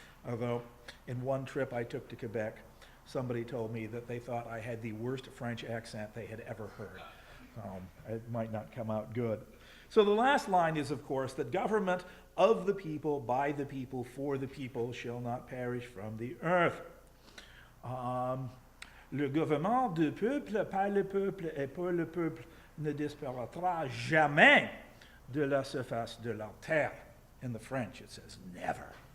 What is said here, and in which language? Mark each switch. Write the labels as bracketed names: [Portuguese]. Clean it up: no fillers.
[English] Although in one trip I took to Quebec, somebody told me that they thought I had the worst French accent they had ever heard. It might not come out good. So the last line is, of course, that government of the people, by the people, for the people, shall not perish from the earth. [French] Le gouvernement du peuple, par le peuple et pour le peuple ne disparaîtra jamais de la surface de la terre. [English] In the French, it says never.